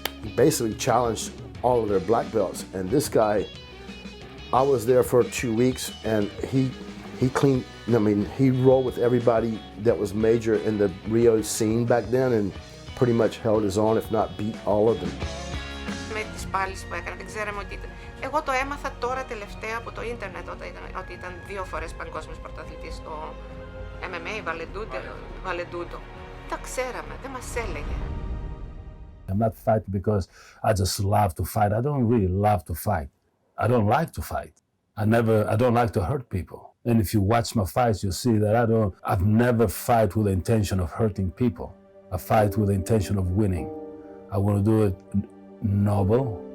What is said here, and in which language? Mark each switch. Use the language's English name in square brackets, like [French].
[English] basically challenged all of their black belts. And this guy, I was there for 2 weeks, and he cleaned. I mean, he rolled with everybody that was major in the Rio scene back then, and pretty much held his own, if not beat all of them. [Greek] Με τις πάλεις που έκανα, δεν ξέραμε ότι ήταν. Εγώ το έμαθα τώρα τελευταία από το ίντερνετ ότι ήταν 2 φορές παγκόσμιος πρωταθλητής στο MMA, Βαλεντούντο. Τα ξέραμε, δεν μας έλεγε. [English] I'm not fighting because I just love to fight. I don't really love to fight. I don't like to fight. I don't like to hurt people. And if you watch my fights, you'll see that I've never fight with the intention of hurting people. I fight with the intention of winning. I want to do it noble.